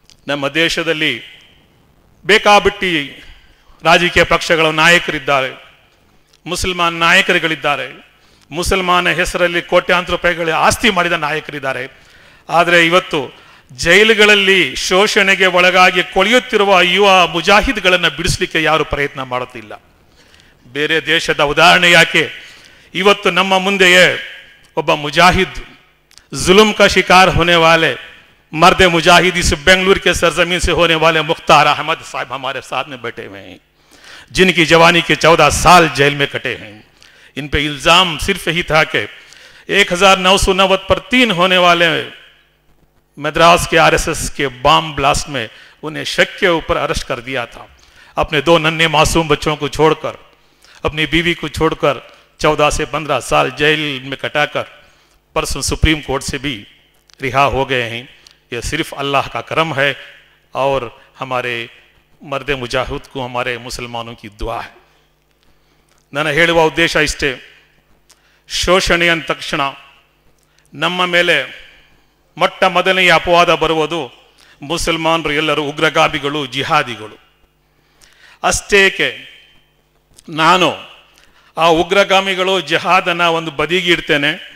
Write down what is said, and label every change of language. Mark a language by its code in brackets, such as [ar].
[kn] ನಮ್ಮ ದೇಶದಲ್ಲಿ ಬೇಕಾಬಿಟ್ಟಿ ರಾಜಕೀಯ ಪಕ್ಷಗಳ ನಾಯಕರಿದ್ದಾರೆ, ಮುಸಲ್ಮಾನ್ ನಾಯಕರುಗಳಿದ್ದಾರೆ, ಮುಸಲ್ಮಾನ ಹೆಸರಲ್ಲಿ ಕೋಟ್ಯಾಂತರ ರೂಪಾಯಿಗಳ ಆಸ್ತಿ ಮಾಡಿದ ನಾಯಕರಿದ್ದಾರೆ. ಆದರೆ ಇವತ್ತು ಜೈಲುಗಳಲ್ಲಿ ಶೋಷಣೆಗೆ ಒಳಗಾಗಿ ಕೊಳೆಯುತ್ತಿರುವ ಯುವ ಮುಜಾಹಿದ್ಗಳನ್ನು ಬಿಡಿಸಲಿಕ್ಕೆ ಯಾರು ಪ್ರಯತ್ನ ಮಾಡುತ್ತಿಲ್ಲ. ಬೇರೆ ದೇಶದ ಉದಾಹರಣೆ ಯಾಕೆ, ಇವತ್ತು ನಮ್ಮ ಮುಂದೆಯೇ ಒಬ್ಬ ಮುಜಾಹಿದ್, [hi] जुल्म का शिकार होने वाले मर्द मुजाहिद इस बेंगलुरु के सरजमीन से होने वाले मुख्तार अहमद साहब हमारे साथ में बैठे हुए हैं, जिनकी जवानी के 14 साल जेल में कटे हैं. इन पे इल्ज़ाम सिर्फ यही था कि 1990 पर 3 होने वाले मद्रास के RSS के बम ब्लास्ट में उन्हें शक के ऊपर अरेस्ट कर दिया था. अपने 2 नन्हे मासूम बच्चों को छोड़कर, अपनी बीवी को छोड़कर 14 से 15 साल जेल में कटाकर परसों सुप्रीम कोर्ट से भी रिहा हो गए हैं. यह सिर्फ अल्लाह का करम है और हमारे मर्द मुजाहिद को, हमारे मुसलमानों की दुआ है. [kn] ನನ್ನ ಹೇಳುವ ಉದ್ದೇಶ ಇಷ್ಟೇ, ಶೋಷಣೆ ಅಂದ ತಕ್ಷಣ ನಮ್ಮ ಮೇಲೆ ಮೊಟ್ಟ ಮೊದಲನೆಯ ಅಪವಾದ ಬರುವುದು ಮುಸಲ್ಮಾನರು ಎಲ್ಲರೂ ಉಗ್ರಗಾಮಿಗಳು, ಜಿಹಾದಿಗಳು. ಅಷ್ಟೇಕೆ ನಾನು ಆ ಉಗ್ರಗಾಮಿಗಳು, ಜಿಹಾದನ್ನು ಒಂದು ಬದಿಗೆ ಇಡ್ತೇನೆ.